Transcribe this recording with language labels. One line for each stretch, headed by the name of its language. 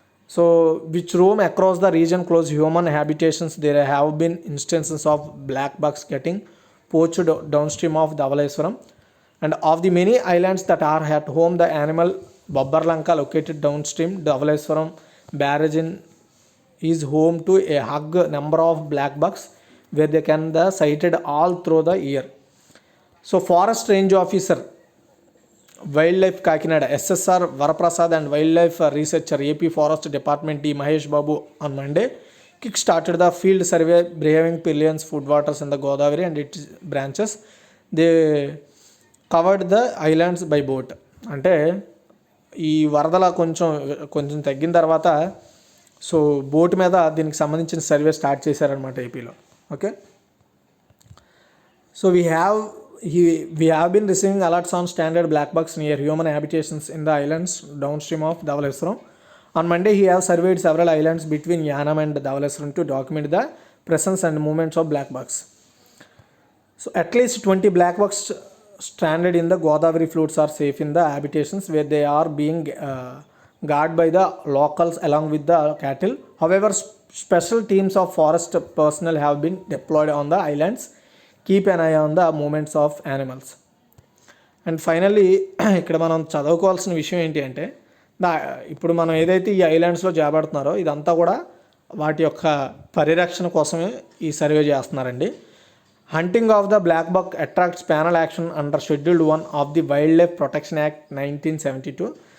English: So which roam across the region close human habitations there have been instances of black bucks getting poached down stream of Dhavaleswaram and of the many islands that are at home the animal Bobbarlanka located down stream Dhavaleswaram barrage is home to a hug number of black bucks where they can be sighted all through the year. So forest range officer wildlife Kakinada SSR Varaprasad and wildlife researcher AP forest department D Mahesh Babu on Monday kick started the field survey braving Pillions food waters in the Godavari and its branches. They covered the islands by boat.
Telugu: అంటే ఈ వరదల కొంచెం తగ్గిన తర్వాత so boat మీద దీనికి సంబంధించిన survey start చేశారనమాట ఏపీలో.
English: Okay, so we have been receiving alerts on standard black bucks near human habitations in the islands down stream of Dhavaleswaram. On Monday he have surveyed several islands between Yanam and Dhavaleswaram to document the presence and movements of black bucks. So at least 20 black bucks stranded in the Godavari floods are safe in the habitations where they are being guarded by the locals along with the cattle. However, special teams of forest personnel have been deployed on the islands. Keep an eye on the movements of animals.
Telugu: And finally ఇక్కడ మనం చదువుకోవాల్సిన విషయం ఏంటి అంటే ఇప్పుడు మనం ఏదైతే ఈ ఐలాండ్స్లో చేపడుతున్నారో ఇదంతా కూడా వాటి యొక్క పరిరక్షణ కోసమే ఈ సర్వే చేస్తున్నారండి.
English: Hunting of the black buck attracts penal action under scheduled 1 of the wildlife protection act 1972.